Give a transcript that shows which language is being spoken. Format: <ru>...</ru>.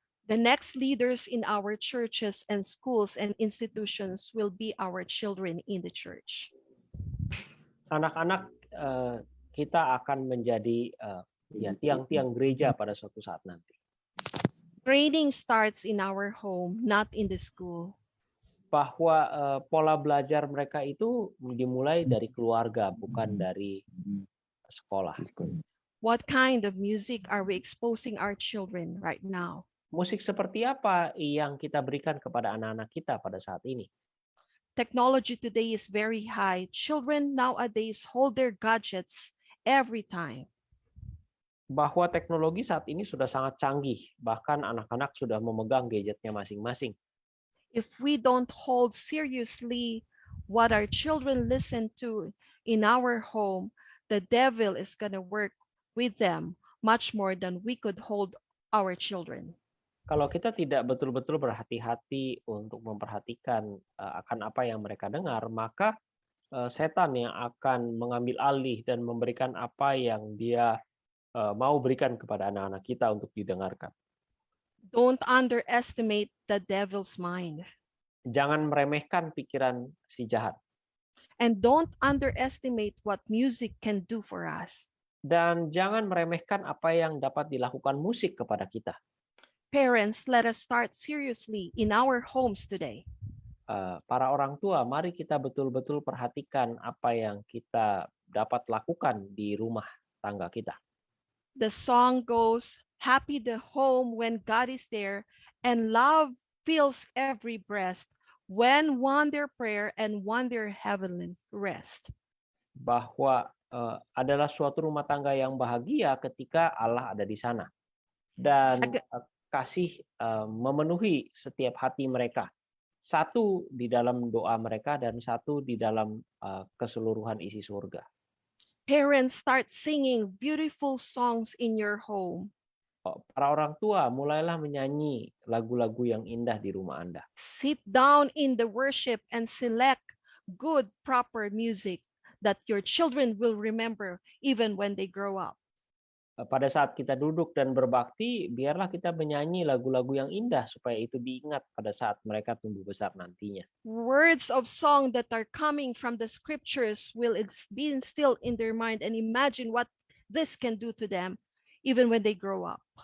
<en>The next leaders in our churches and schools and institutions will be our children in the church.</en> <id>Anak-anak kita akan menjadi tiang-tiang gereja pada suatu saat nanti.</id> <en>Training starts in our home, not in the school.</en> <id>Bahwa pola belajar mereka itu dimulai dari keluarga, bukan dari sekolah.</id> <en>What kind of music are we exposing our children right now?</en> <id>Musik seperti apa yang kita berikan kepada anak-anak kita pada saat ini?</id> <en>Technology today is very high. Children nowadays hold their gadgets every time.</en> <id>Bahwa teknologi saat ini sudah sangat canggih, bahkan anak-anak sudah memegang gadgetnya masing-masing.</id> <en>If we don't hold seriously what our children listen to in our home, the devil is going to work with them much more than we could hold our children.</en> <id>Kalau kita tidak betul-betul berhati-hati untuk memperhatikan akan apa yang mereka dengar, maka setan yang akan mengambil alih dan memberikan apa yang dia mau berikan kepada anak-anak kita untuk didengarkan.</id> <en>Don't underestimate the devil's mind.</en> <id>Jangan meremehkan pikiran si jahat.</id> <en>And don't underestimate what music can do for us.</en> <id>Dan jangan meremehkan apa yang dapat dilakukan musik kepada kita.</id> <en>Parents, let us start seriously in our homes today.</en> <id>Para orang tua, mari kita betul-betul perhatikan apa yang kita dapat lakukan di rumah tangga kita.</id> <en>The song goes, happy the home when God is there, and love fills every breast, when one their prayer and one their heavenly rest.</en> <id>Bahwa adalah suatu rumah tangga yang bahagia ketika Allah ada di sana. Dan kasih memenuhi setiap hati mereka. Satu di dalam doa mereka dan satu di dalam keseluruhan isi surga.</id> <en>Parents, start singing beautiful songs in your home.</en> <id>Para orang tua, mulailah menyanyi lagu-lagu yang indah di rumah Anda.</id> <en>Sit down in the worship and select good, proper music that your children will remember even when they grow up.</en> <id>Pada saat kita duduk dan berbakti, biarlah kita menyanyi lagu-lagu yang indah supaya itu diingat pada saat mereka tumbuh besar nantinya.</id> <en>Words of song that are coming from the scriptures will be instilled in their mind and imagine what this can do to them even when they grow up.</en>